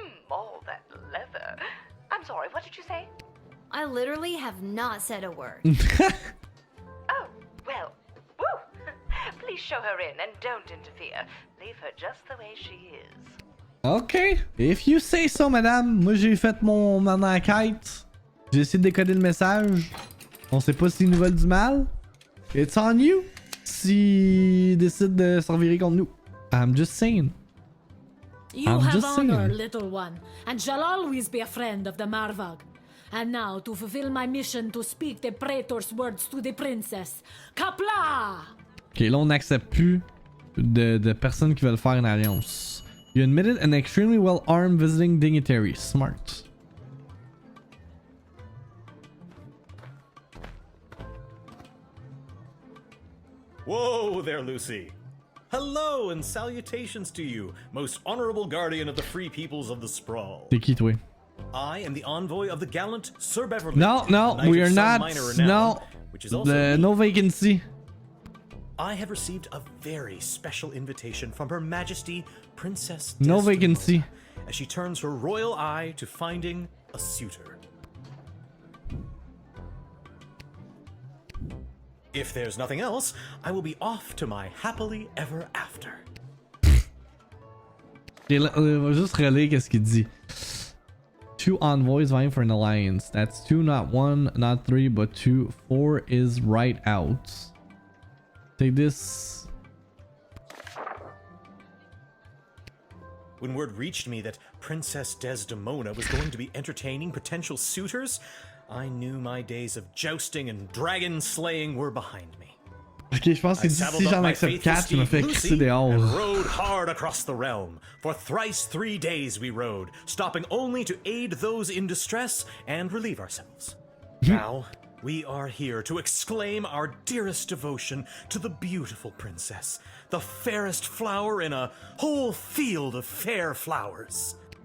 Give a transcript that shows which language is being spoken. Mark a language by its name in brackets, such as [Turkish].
[English] All that leather. I'm sorry, what did you say? I literally have not said a word. Oh, well, woo! Please show her in and don't interfere. Leave her just the way she is. Ok. If you say so, madame. [French] Moi, j'ai fait mon enquête. J'ai essayé de décoder le message. On sait pas s'ils nous veulent du mal. [English] It's on you. [French] S'ils décident de s'en virer contre nous. [English] I'm just saying. You have honor, little one, and shall always be a friend of the Marvag. And now, to fulfill my mission to speak the praetor's words to the princess. Kapla! [French] Ok, là, on n'accepte plus de personnes qui veulent faire une alliance. [English] You admitted an extremely well-armed visiting dignitary. Smart. Whoa there, Lucy. Hello and salutations to you, most honorable guardian of the free peoples of the sprawl. [French] T'es qui, toi? [English] I am the envoy of the gallant Sir Beverly. No, we are not. No, no vacancy. I have received a very special invitation from Her Majesty Princess No Desdemona, vacancy. as she turns her royal eye to finding a suitor. If there's nothing else, I will be off to my happily ever after. [French] Ok, là, on va juste relire qu'est-ce qu'il dit. [English] 2 envoys vying for an alliance. That's 2, not 1, not 3, but 2. 4 is right out. Take this. When word reached me that Princess Desdemona was going to be entertaining potential suitors, I knew my days of jousting and dragon slaying were behind me. [French] Ok, je pense qu'il dit si j'en accepte 4, tu me fais crisser dehors. [English] And rode hard across the realm. For thrice 3 days we rode, stopping only to aid those in distress and relieve ourselves. Now, we are here to exclaim our dearest devotion to the beautiful princess, the fairest flower in a whole field of fair flowers.